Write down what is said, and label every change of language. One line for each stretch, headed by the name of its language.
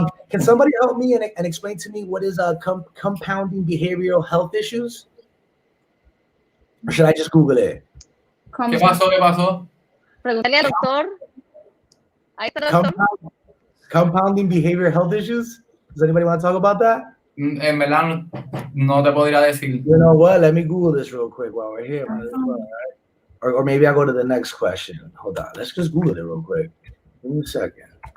English: Can somebody help me and explain to me what is compounding behavioral health issues? Or should I just Google it?
Spanish: ¿Qué pasó? Pregúntale al doctor. Ahí está el doctor.
English: Compounding behavioral health issues? Does anybody want to talk about that?
Spanish: En verdad, no te podría decir.
English: You know what? Let me Google this real quick while we're here. Right? Or maybe I'll go to the next question. Hold on. Let's just Google it real quick. Give me a second.